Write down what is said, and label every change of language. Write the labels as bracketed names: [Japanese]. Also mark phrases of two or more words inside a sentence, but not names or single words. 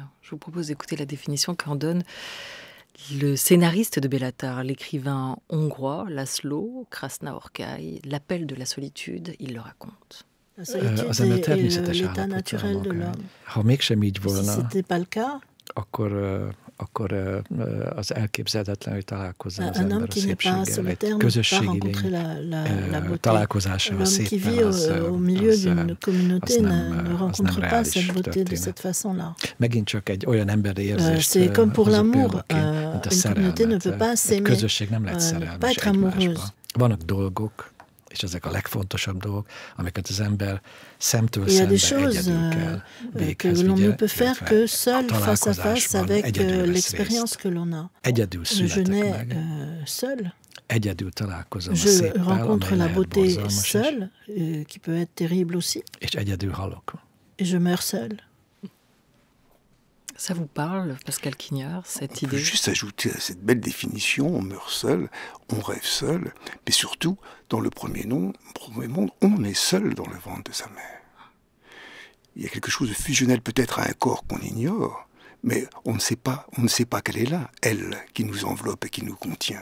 [French] Je vous propose d'écouter la définition qu'en donne le scénariste de Bellatar, l'écrivain hongrois László Krasznaorkai. L'appel de la solitude, il le raconte. La solitude est l'état naturel de l'homme. Si ce n'était pas le cas, [Hungarian] akkor az elképzelhetetlen, hogy találkozzon az [French] un homme [Hungarian] ember a [French] qui n'est pas [Hungarian] szépséggel, egy [French] solitaire ne peut pas [Hungarian] közösségi [French] rencontrer [Hungarian] lény [French] la beauté. [Hungarian] találkozása a [French] L'homme qui [Hungarian] szépen, [French] vit au milieu d'une communauté ne [Hungarian] az [French] rencontre [Hungarian] nem [French] pas [Hungarian] reális [French] cette beauté de [Hungarian] történet. [French] cette façon-là. [Hungarian] Megint csak egy olyan emberi érzést [French] C'est comme pour [Hungarian] hozok [French] l'amour. [Hungarian] példaként, mint a [French] Une communauté ne [Hungarian] szerelmet. [French] peut pas [Hungarian] Egy [French] s'aimer, [Hungarian] közösség nem lehet [French] ne peut [Hungarian] szerelmes [French] pas être amoureuse. [Hungarian] egymásba. Vannak dolgok, és ezek a legfontosabb dolgok, amiket az ember szemtől [French] Il y a des [Hungarian] szembe [French] choses [Hungarian] egyedül kell [French] que [Hungarian] véghez [French] l'on ne [Hungarian] vigye, [French] peut faire [Hungarian] illetve [French] que seul, [Hungarian] a [French] face à face, [Hungarian] találkozásban [French] avec [Hungarian] egyedül vesz [French] l'expérience [Hungarian] részt. [French] que l'on a. [Hungarian] Egyedül [French] Je [Hungarian] születek [French] nais [Hungarian] meg, [French] seul. [Hungarian] egyedül találkozom a [French] Je [Hungarian] széppel, [French] rencontre [Hungarian] amely [French] la [Hungarian] lehet [French] beauté [Hungarian] borzalmas is, [French] seule, qui peut être terrible aussi, [Hungarian] és egyedül halok. [French] et je meurs seul. Ça vous parle, Pascal Quignard, cette On peut idée? juste ajouter à cette belle définition, on meurt seul, on rêve seul, mais surtout, dans le premier monde, on est seul dans le ventre de sa mère. Il y a quelque chose de fusionnel peut-être à un corps qu'on ignore, mais on ne sait pas qu'elle est là, elle qui nous enveloppe et qui nous contient.